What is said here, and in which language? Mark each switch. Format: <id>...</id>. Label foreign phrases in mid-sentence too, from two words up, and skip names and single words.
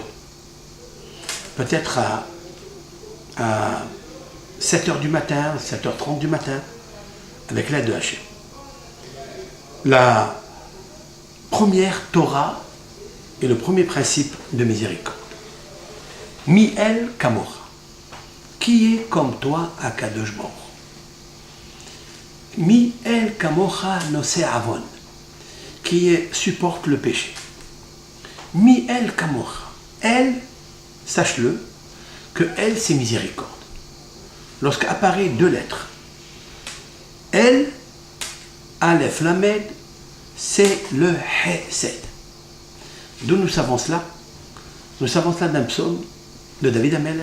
<fr>Peut-être à 7h du matin, 7h30 du matin, avec l'aide de Hachem. La première Torah est le premier principe de miséricorde.</fr> <he>מי אל כמוך.</he> <fr>Qui est comme toi,</fr> <he>הקדוש ברוך הוא? מי אל כמוך נושא עוון.</he> <fr>Qui supporte le péché.</fr> <he>מי אל כמוך.</he> <fr>Elle, sache-le, que elle, c'est miséricorde. Lorsqu'apparaît deux lettres, elle, Aleph Lamed, c'est le Hesed. D'où nous savons cela? Nous savons cela d'un psaume de David Ameler.</fr>